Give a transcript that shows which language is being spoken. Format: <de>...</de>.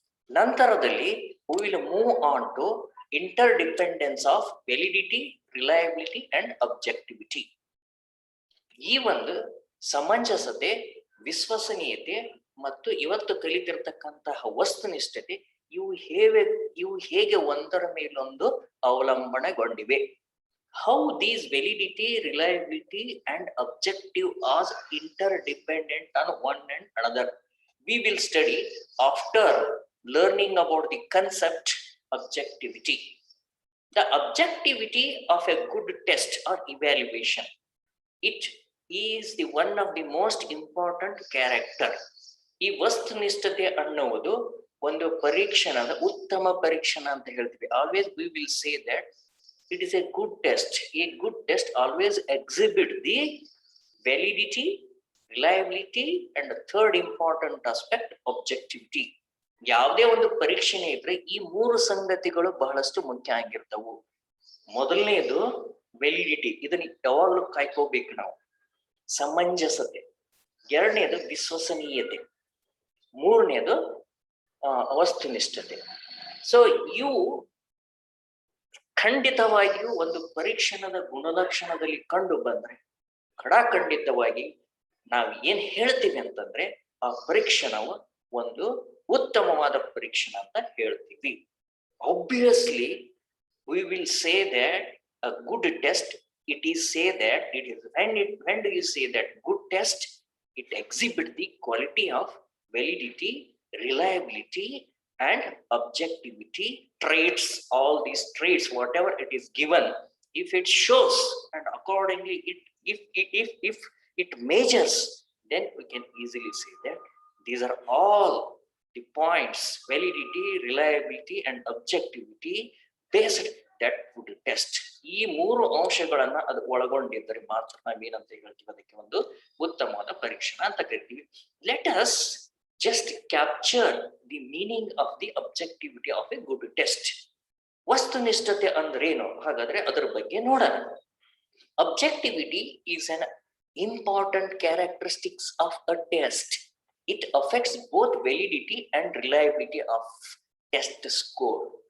<kn>ನಂತರದಲ್ಲಿ</kn> <en>we will move on to interdependence of validity, reliability and objectivity.</en> <kn>ಈ ಒಂದು ಸಮಂಜಸತೆ, ವಿಶ್ವಸನೀಯತೆ ಮತ್ತು ಇವತ್ತು ಕಲಿತಿರ್ತಕ್ಕಂತಹ ವಸ್ತುನಿಷ್ಠತೆ ಇವು ಹೇಗೆ ಒಂದರ ಮೇಲೊಂದು ಅವಲಂಬನೆಗೊಂಡಿವೆ.</kn> <en>How these validity, reliability and objective are interdependent on one and another. We will study after learning about the concept objectivity. The objectivity of a good test or evaluation. It is the one of the most important character.</en> <kn>ಈ ವಸ್ತುನಿಷ್ಠತೆ ಅನ್ನುವುದು ಒಂದು ಪರೀಕ್ಷಣದ ಉತ್ತಮ ಪರೀಕ್ಷಣ ಅಂತ ಹೇಳ್ತೀವಿ.</kn> <en>Always we will say that it is a good test. A good test always exhibit the validity, reliability and the third important aspect, objectivity.</en> <kn>ಯಾವುದೇ ಒಂದು ಪರೀಕ್ಷಣೆ ಇದ್ರೆ ಈ 3 ಸಂಗತಿಗಳು ಬಹಳಷ್ಟು ಮುಖ್ಯ ಆಗಿರ್ತವು. ಮೊದಲನೇದು ವ್ಯಾಲಿಡಿಟಿ, ಇದನ್ನ ಯಾವಾಗಲೂ ಕಾಯ್ಕೋಬೇಕು ನಾವು. ಸಮಂಜಸತೆ, ಎರಡನೇದು ವಿಶ್ವಸನೀಯತೆ, ಮೂರನೇದು ವಸ್ತುನಿಷ್ಠತೆ. ಸೊ ಇವು ಖಂಡಿತವಾಗಿಯೂ ಒಂದು ಪರೀಕ್ಷಣದ ಗುಣಲಕ್ಷಣದಲ್ಲಿ ಕಂಡು ಬಂದ್ರೆ ಖಂಡಿತವಾಗಿ ನಾವು ಏನ್ ಹೇಳ್ತೀವಿ ಅಂತಂದ್ರೆ ಆ ಪರೀಕ್ಷಣವು ಒಂದು ಉತ್ತಮವಾದ ಪರೀಕ್ಷಣ ಅಂತ ಹೇಳ್ತೀವಿ.</kn> <en>Obviously we will say that a good test, it is say that it is when do you say that good test, it exhibit the quality of validity, reliability and objectivity traits. All these traits, whatever it is given, if it shows and accordingly if it measures, then we can easily say that these are all the points, validity, reliability and objectivity based that good test.</en> <kn>ಈ 3 ಅಂಶಗಳನ್ನ ಅದು ಒಳಗೊಂಡಿದ್ದರೆ ಮಾತ್ರ ನಾವೇನಂತ ಹೇಳ್ತೀವಿ, ಅದಕ್ಕೆ ಒಂದು ಉತ್ತಮವಾದ ಪರೀಕ್ಷಣ ಅಂತ ಕರಿತೀವಿ.</kn> <en>Let us just capture the meaning of the objectivity of a good test.</en> <kn>ವಸ್ತುನಿಷ್ಠತೆ ಅಂದ್ರೇನು ಹಾಗಾದ್ರೆ ಅದರ ಬಗ್ಗೆ ನೋಡೋಣ.</kn> <en>Objectivity is an important characteristics of a test. It affects both validity and reliability of test score.</en>